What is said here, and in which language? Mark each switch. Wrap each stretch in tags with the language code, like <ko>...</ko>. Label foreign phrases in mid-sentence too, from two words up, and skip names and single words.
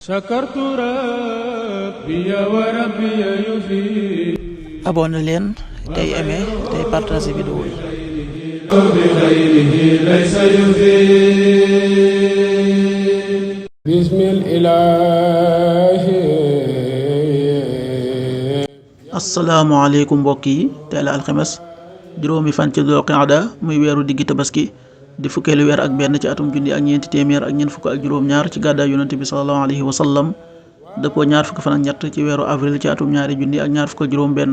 <ar>شكرت ربي وربي يفيد.</ar> <wo>abonné leen tey aimé tey partagé vidéo yi.</wo> <ar>بخيره ليس يفيد. بسم الإله.</ar> <wo>asalaamaaleykum mbokk yi tey la alxames juróomi fan ci Dul Qaada muy weeru diggi tabaski di fukkeelu weer ak benn ci atum junni ak ñeenti téeméer ak ñeent fukk ak juróom-ñaar ci gàddaay yonante bi</wo> <ar>صلى الله عليه وسلم</ar> <wo>dëppoo ñaar fukki fan ak ñett ci weeru avril ci atum ñaari junni ak ñaar fukk ak juróom benn.</wo>